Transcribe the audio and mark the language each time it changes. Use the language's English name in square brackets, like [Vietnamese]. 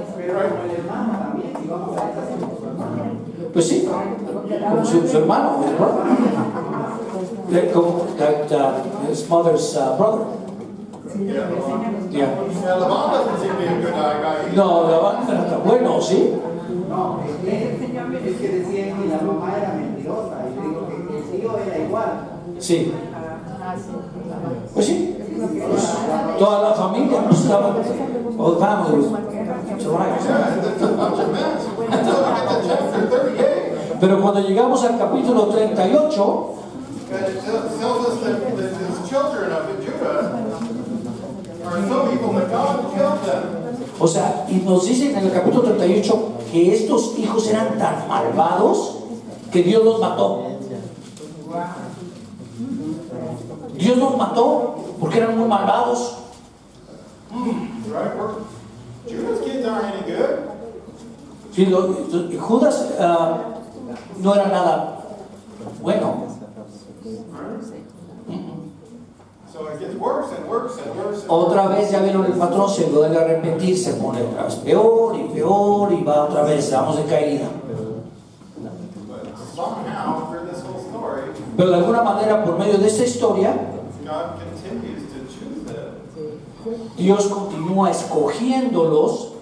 [Spanish] Pero el hermano también, si vamos a esa situación. Pues sí, como su hermano, [English] his brother. [Spanish] Como [English] his mother's brother. Yeah. yeah, Laban doesn't seem to be a good guy either. [Spanish] No, bueno, sí. No, es que decían que la mamá era mentirosa y digo que el tío era igual. Sí. Pues sí. Toda la familia no estaba. [English] All family. It's all right. Yeah, it's a bunch of mess. Until we get to chapter 38, [Spanish] Pero cuando llegamos al capítulo 38, [English] it tells us that his children of Judah are so evil that God killed them. [Spanish] o sea, y nos dicen en el capítulo 38 que estos hijos eran tan malvados que Dios los mató. Dios los mató porque eran muy malvados. [English] Right? Judah's kids aren't any good. [Spanish] Sí, Judas no era nada bueno. [English] So it gets worse and worse and worse. And [Spanish] Otra vez ya vieron el patrón, se vuelve a repetir, se pone otra vez peor y va otra vez, vamos de caída. [English] But somehow, through this whole story, [Spanish] Pero de alguna manera, por medio de esta historia, [English] God continues to choose them. [Spanish] Dios continúa escogiéndolos